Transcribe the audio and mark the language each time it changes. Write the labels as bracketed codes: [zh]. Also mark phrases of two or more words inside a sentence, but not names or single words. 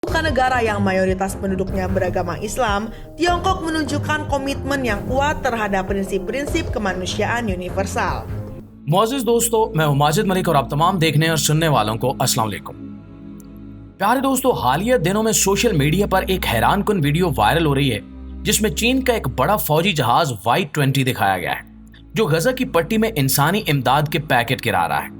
[id] Bukan negara yang mayoritas penduduknya beragama Islam, Tiongkok menunjukkan komitmen yang kuat terhadap prinsip-prinsip kemanusiaan universal. [ur] معزز دوستو، میں ہوں ماجد ملک اور آپ تمام دیکھنے اور سننے والوں کو السلام علیکم. پیارے دوستو، حالیہ دنوں میں [en] social media [ur] پر ایک حیران کن ویڈیو وائرل ہو رہی ہے جس میں چین کا ایک بڑا فوجی جہاز Y-20 دکھایا گیا ہے جو غزہ کی پٹی میں انسانی امداد کے پیکٹ گرا رہا ہے.